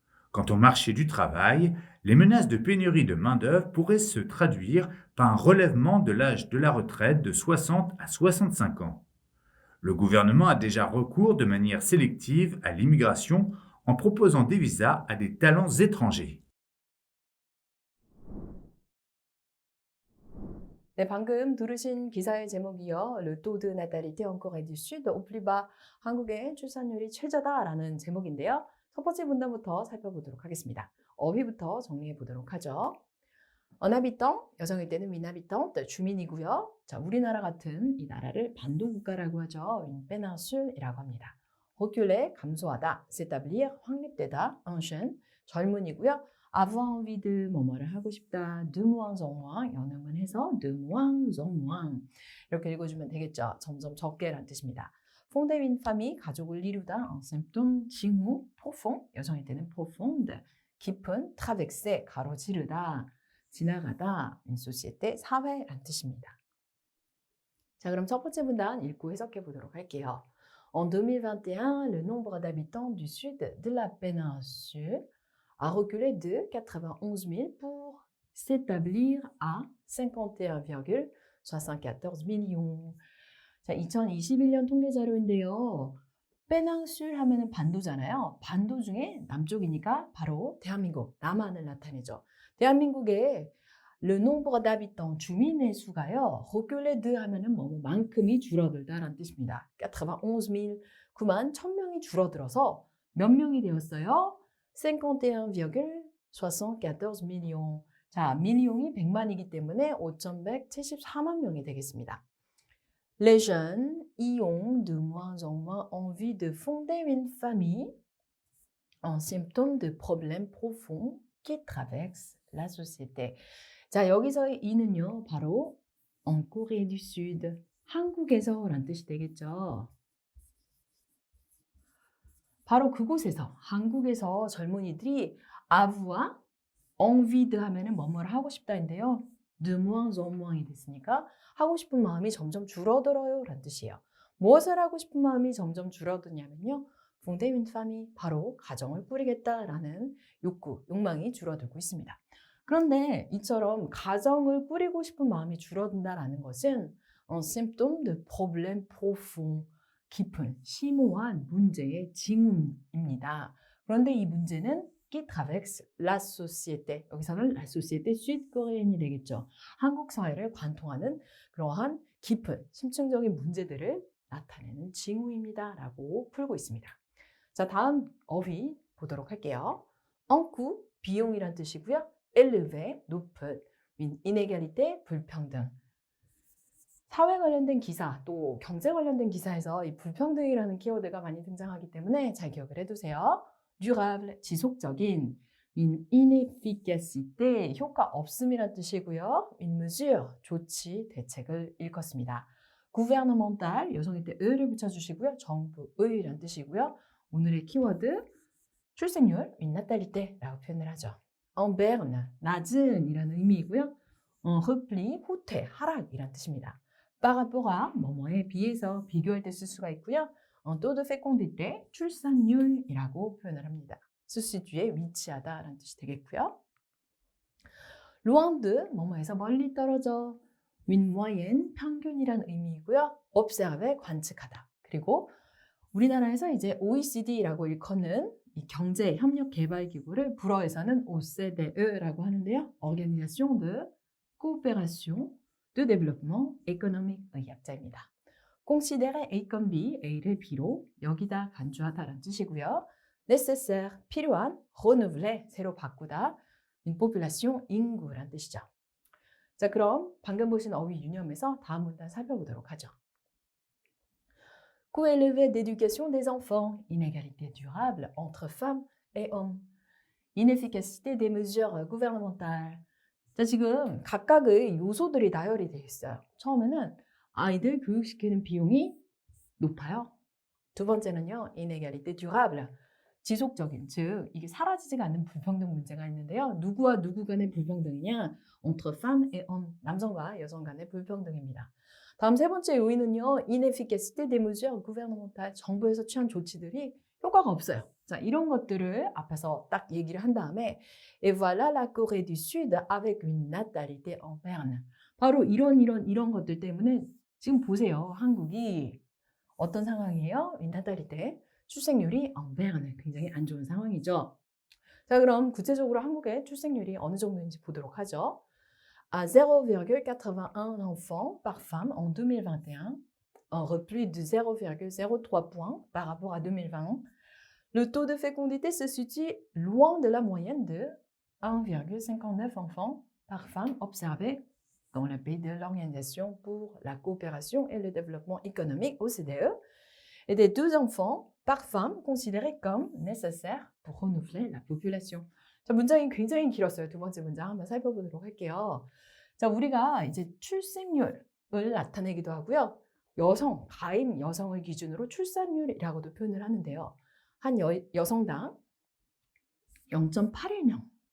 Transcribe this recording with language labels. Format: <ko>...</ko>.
<fr>Quant au marché du travail, les menaces de pénurie de main-d'œuvre pourraient se traduire par un relèvement de l'âge de la retraite de 60 à 65 ans. Le gouvernement a déjà recours de manière sélective à l'immigration en proposant des visas à des talents étrangers.</fr> <ko>네, 방금 들으신 기사의 제목이요.</ko> <fr>Le taux de natalité en Corée du Sud au plus bas.</fr> <ko>한국의 출산율이 최저다라는 제목인데요. 첫 번째 문단부터 살펴보도록 하겠습니다. 어휘부터 정리해 보도록 하죠. 은하비덩, 여성일 때는 미나비덩, 주민이고요. 자, 우리나라 같은 이 나라를 반도국가라고 하죠. 페나술이라고 합니다. reculer, 감소하다, s'établir, 확립되다, ancien, 젊은이고요.</ko> <fr>avoir envie de,</fr> <ko>뭐뭐를 하고 싶다,</ko> <fr>de moins en moins,</fr> <ko>연음은 해서 de moins en moins 이렇게 읽어주면 되겠죠. 점점 적게라는 뜻입니다.</ko> <fr>fonder une famille,</fr> <ko>가족을 이루다,</ko> <fr>un symptôme,</fr> <ko>징후, profond, 여성일 때는 profonde, 깊은, traverser, 가로지르다, 지나가다,</ko> <fr>une société,</fr> <ko>사회란 뜻입니다. 자, 그럼 첫 번째 문단 읽고 해석해 보도록 할게요.</ko> <fr>En 2021, le nombre d'habitants du sud de la péninsule a reculé de 91 000 pour s'établir à 51,74 millions.</fr> <ko>자, 2021년 통계 자료인데요. 페낭술 하면은 반도잖아요. 반도 중에 남쪽이니까 바로 대한민국, 남한을 나타내죠. 대한민국의</ko> <fr>le nombre d'habitants,</fr> <ko>주민의 수가요.</ko> <fr>reculé de</fr> <ko>하면은 뭐만큼이 줄어들다라는 뜻입니다. 91 000, 9만 1000명이 줄어들어서 몇 명이 되었어요?</ko> <fr>51,74 millions.</fr> <ko>자, 밀리옹이 100만이기 때문에 5,174만 명이 되겠습니다.</ko> <fr>Les jeunes y ont de moins en moins envie de fonder une famille, un symptôme de problème profond qui traverse la société.</fr> <ko>자, 여기서의 이는요, 바로</ko> <fr>en Corée du Sud,</fr> <ko>한국에서라는 뜻이 되겠죠. 바로 그곳에서, 한국에서 젊은이들이</ko> <fr>avoir envie de</fr> <ko>하면은 뭐뭐를 하고 싶다인데요.</ko> <fr>de moins en moins</fr> <ko>이 됐으니까 하고 싶은 마음이 점점 줄어들어요 라는 뜻이에요. 무엇을 하고 싶은 마음이 점점 줄어드냐면요.</ko> <fr>fonder une famille,</fr> <ko>바로 가정을 꾸리겠다라는 욕망이 줄어들고 있습니다. 그런데 이처럼 가정을 꾸리고 싶은 마음이 줄어든다라는 것은</ko> <fr>un symptôme de problème profond,</fr> <ko>깊은 심오한 문제의 징후입니다. 그런데 이 문제는</ko> <fr>qui traverse la société,</fr> <ko>여기서는</ko> <fr>la société sud-coréenne</fr> <ko>되겠죠. 한국 사회를 관통하는 그러한 깊은 심층적인 문제들을 나타내는 징후입니다 라고 풀고 있습니다. 자, 다음 어휘 보도록 할게요.</ko> <fr>un coût,</fr> <ko>비용이란 뜻이고요. élevé, 높은, inégalité, 불평등. 사회 관련된 기사, 또 경제 관련된 기사에서 이 불평등이라는 키워드가 많이 등장하기 때문에 잘 기억을 해두세요. durable, 지속적인,</ko> <fr>une inefficacité,</fr> <ko>효과 없음이란 뜻이고요.</ko> <fr>une mesure,</fr> <ko>조치, 대책을 일컫습니다. gouvernemental, 여성일 때 의를 붙여주시고요. 정부의란 뜻이고요. 오늘의 키워드, 출생률,</ko> <fr>une natalité</fr> <ko>라고 표현을 하죠.</ko> <fr>en berne,</fr> <ko>낮은 이라는 의미이고요.</ko> <fr>en repli,</fr> <ko>후퇴, 하락이란 뜻입니다.</ko> <fr>par rapport à,</fr> <ko>뭐뭐에 비해서 비교할 때 쓸 수가 있고요.</ko> <fr>en taux de fécondité,</fr> <ko>출산율이라고 표현을 합니다.</ko> <fr>se situer,</fr> <ko>위치하다라는 뜻이 되겠고요.</ko> <fr>loin de,</fr> <ko>뭐뭐에서 멀리 떨어져.</ko> <fr>une moyenne,</fr> <ko>평균이라는 의미이고요. observer, 관측하다. 그리고 우리나라에서 이제 OECD라고 일컫는 이 경제 협력 개발 기구를 불어에서는 OCDE라고 하는데요.</ko> <fr>Organisation de Coopération de Développement Économique</fr> <ko>의 약자입니다.</ko> <fr>considérer A comme B,</fr> <ko>A를 B로 여기다 간주하다라는 뜻이고요. nécessaire, 필요한, renouveler, 새로 바꾸다,</ko> <fr>une population,</fr> <ko>인구란 뜻이죠. 자, 그럼 방금 보신 어휘 유념에서 다음 문단 살펴보도록 하죠.</ko> <fr>coût élevé d'éducation des enfants, inégalité durable entre femmes et hommes, inefficacité des mesures gouvernementales.</fr> <ko>자, 지금 각각의 요소들이 나열이 되어 있어요. 처음에는 아이들 교육시키는 비용이 높아요. 두 번째는요,</ko> <fr>inégalité durable,</fr> <ko>지속적인, 즉 이게 사라지지가 않는 불평등 문제가 있는데요. 누구와 누구 간의 불평등이냐?</ko> <fr>entre femmes et hommes,</fr> <ko>남성과 여성 간의 불평등입니다. 다음 세 번째 요인은요,</ko> <fr>inefficacité des mesures gouvernementales,</fr> <ko>정부에서 취한 조치들이 효과가 없어요. 자, 이런 것들을 앞에서 딱 얘기를 한 다음에</ko> <fr>et voilà la Corée du Sud avec une natalité en berne.</fr> <ko>바로 이런 것들 때문에 지금 보세요. 한국이 어떤 상황이에요?</ko> <fr>une natalité,</fr> <ko>출생률이</ko> <fr>en berne,</fr> <ko>굉장히 안 좋은 상황이죠. 자, 그럼 구체적으로 한국의 출생률이 어느 정도인지 보도록 하죠.</ko> <fr>à 0,81 enfants par femme en 2021, un repli de 0,03 points par rapport à 2020. Le taux de fécondité se situe loin de la moyenne de 1,59 enfants par femme observée dans le pays de l'Organisation pour la coopération et le développement économique, OCDE, et des 2 enfants par femme considérés comme nécessaires pour renouveler la population.</fr> <ko>자, 문장이 굉장히 길었어요. 두 번째 문장 한번 살펴보도록 할게요. 자, 우리가 이제 출생률을 나타내기도 하고요. 여성, 가임 여성을 기준으로 출산율이라고도 표현을 하는데요. 한 여성당 0.81명.</ko>